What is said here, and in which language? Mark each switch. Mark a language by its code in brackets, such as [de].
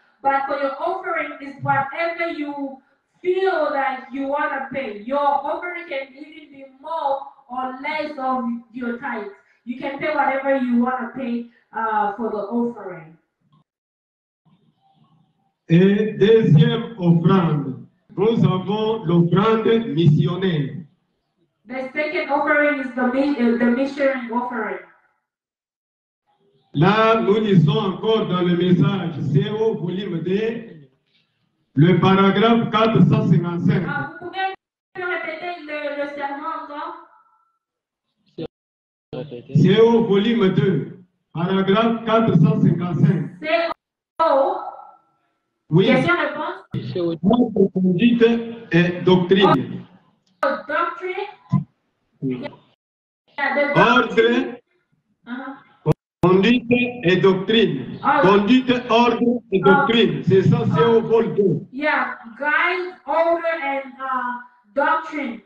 [en] But for your offering is whatever you feel that you want to pay. Your offering can even be more or less of your tithe. You can pay whatever you want to pay for the offering. [fr] Et deuxième offrande, nous avons l'offrande missionnaire. [en] The second offering is the missionary offering. [fr] Là, nous lisons encore dans le message, c'est au volume 2, le paragraphe 455. Vous pouvez répéter le serment encore? C'est au volume 2, paragraphe 455. C'est au. Oui. Question-réponse. Notre conduite et doctrine. Doctrine. Ordre, conduite et doctrine. Conduite, ordre et doctrine. C'est ça, c'est au vol 2. [en] Yeah, guide, order, and doctrine.